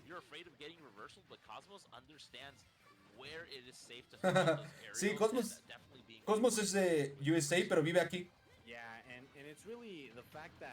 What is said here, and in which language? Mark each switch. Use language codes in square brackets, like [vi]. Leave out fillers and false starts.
[en] You're afraid of getting reversal, but Cosmos understands where it is safe to throw those aerials. [es] Sí, Cosmos. [en] Definitely being [es] Cosmos es de USA, pero vive aquí. [en] Yeah, and it's really the fact that